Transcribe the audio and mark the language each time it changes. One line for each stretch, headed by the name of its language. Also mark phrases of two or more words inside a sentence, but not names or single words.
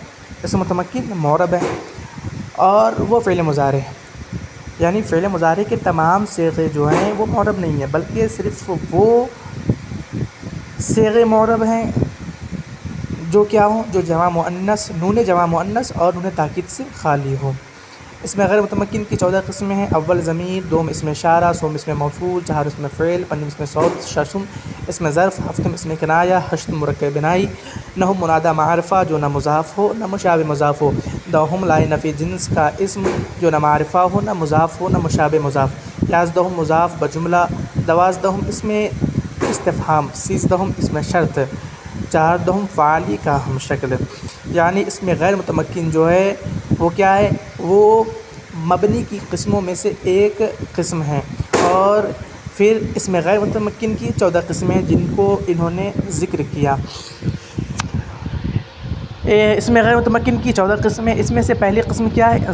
Urdu: اسم متمکن معرب ہے، اور وہ فعل مضارع، یعنی فعل مضارع کے تمام صیغے جو ہیں وہ معرب نہیں ہیں، بلکہ صرف وہ صیغے معرب ہیں جو کیا ہوں؟ جو جمع مؤنث، نون جمع مؤنث اور نون تاکید سے خالی ہو۔ اس میں غیر متمکن کی 14 قسمیں ہیں۔ اول ضمیر، دوم اسم اشارہ، سوم اسم موصول، چہار اسم فعل، پنجم اسم صوت، ششم اسم ظرف، ہفتم اسم کنایہ، ہشتم مرکب بنائی، نہم منادی معرفہ جو نہ مضاف ہو نہ مشابہ مضاف ہو، دوہم لائے نفی جنس کا اسم جو نہ معرفہ ہو نہ مضاف ہو نہ مشابہ مضاف، یازدہم مضاف بجملہ، دوازدہم اسم استفہام، سیزدہم اسم شرط، چہاردہم فعلی کا ہم شکل۔ یعنی اس میں غیر متمکن جو ہے وہ کیا ہے؟ وہ مبنی کی قسموں میں سے ایک قسم ہے، اور پھر اس میں غیر متمکن کی 14 قسمیں جن کو انہوں نے ذکر کیا۔ اس میں غیر متمکن کی 14 قسمیں، اس میں سے پہلی قسم کیا ہے؟